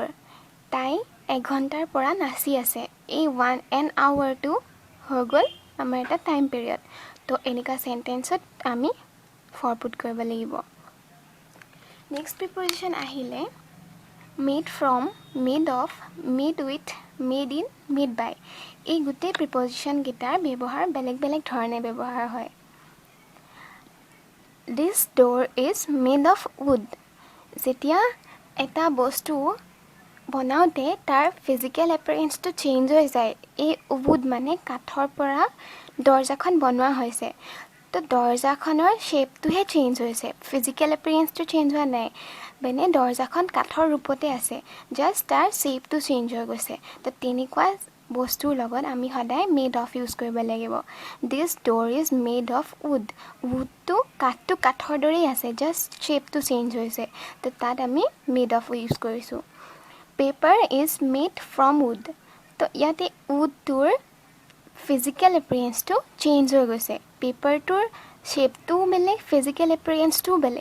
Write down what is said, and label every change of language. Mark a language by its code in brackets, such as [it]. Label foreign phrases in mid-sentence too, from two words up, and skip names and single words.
[as] তাই এঘণ্টাৰ পৰা নাচি আছে। এই [en] an hour [as] হৈ গ'ল আমাৰ এটা [en] time period. [as] তো এনেকুৱা চেণ্টেন্সত আমি [en] for put [as] কৰিব লাগিব। [en] next preposition [as] আহিলে [en] made from, made of, made with, made in, made by. [as] এই গোটেই প্ৰিপজিশ্যনকেইটাৰ ব্যৱহাৰ বেলেগ বেলেগ ধৰণে ব্যৱহাৰ হয়। [en] this door is made of wood. [as] যেতিয়া এটা বস্তু বনাওঁতে তাৰ [en] physical appearance change [as] হৈ যায়। এই উড মানে কাঠৰ পৰা দৰ্জাখন বনোৱা হৈছে। তো দৰ্জাখনৰ [en] shape change [as] হৈছে, [en] physical appearance change [as] হোৱা নাই। মানে দৰ্জাখন কাঠৰ ৰূপতে আছে, জাষ্ট তাৰ [en] shape change [as] হৈ গৈছে। তো তেনেকুৱা বস্তুৰ লগত আমি সদায় [en] made of use [as] কৰিব লাগিব। [en] this door is made of wood. [as] উডটো কাঠৰ দৰেই আছে, [en] just shape change [as] হৈছে। তো তাত আমি [en] made of use কৰিছোঁ। paper is made from wood. [as] তো ইয়াতে উডটোৰ [en] physical appearance change [as] হৈ গৈছে। পেপাৰটোৰ শ্বেপটোও বেলেগ, [en] physical appearance [as] বেলেগ।